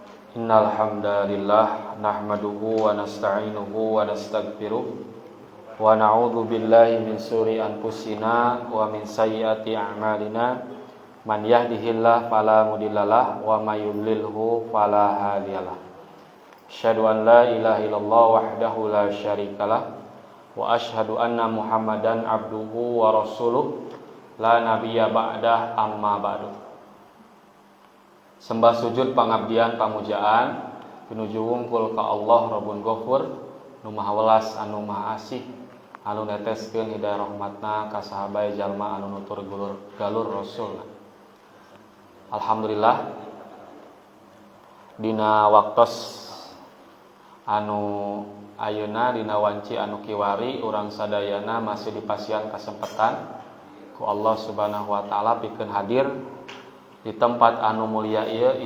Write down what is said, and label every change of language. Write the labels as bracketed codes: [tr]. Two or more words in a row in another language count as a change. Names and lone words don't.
[ar] إن الحمد لله نحمده ونستعينه ونستغفره ونعوذ بالله من شرور أنفسنا ومن سيئات أعمالنا من يهده الله فلا مضل له ومن يضلله فلا هادي له. أشهد أن لا إله إلا الله وحده لا شريك له وأشهد أن محمدا عبده ورسوله لا نبي بعده أما بعد. [su] Sembah sujud pangabdian pamujaan pinuju wungkul ka Allah [ar] رب غفور [su] nu maha welas anu maha asih anu neteskeun hidayah rahmatna ka sahabai jalma anu nutur galur rasul. Alhamdulillah dina waktos anu ayeuna dina wanci anu kiwari urang sadayana masih dipasihan kesempatan ku Allah [ar] سبحانه وتعالى [su] pikeun hadir di tempat anu mulia ieu.